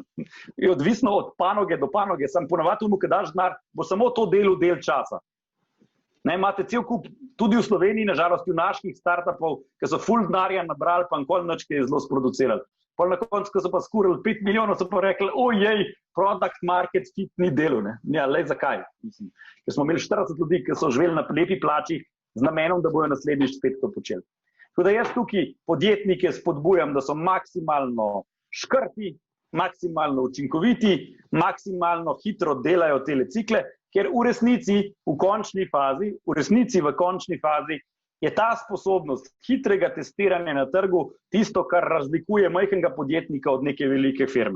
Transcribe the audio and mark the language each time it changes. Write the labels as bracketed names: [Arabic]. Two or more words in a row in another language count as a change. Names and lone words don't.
[Slovenian] Je odvisno od panoge do panoge, sam ponavadi ki daš denar, bo samo to delal del časa. Ne, imate cel kup, tudi v Sloveniji, nažalost, junaških startupov, ki so ful denarja nabrali, pa nikoli nič, ki je zelo sproducirali. Pol na koncu, ko so pa skurili 5 milijonov, so pa rekli, ojej, [English] product market fit [Slovenian] ni delal. Ja, le zakaj? Mislim, ker smo imeli 40 ljudi, ki so živeli na lepi plači z namenom, da bojo naslednjič spet to počeli. Tako da jaz tukaj podjetnike spodbujam, da so maksimalno škrti, maksimalno učinkoviti, maksimalno hitro delajo tele cikle, ker v resnici v končni fazi je ta sposobnost hitrega testiranja na trgu tisto, kar razlikuje majhnega podjetnika od neke velike firme.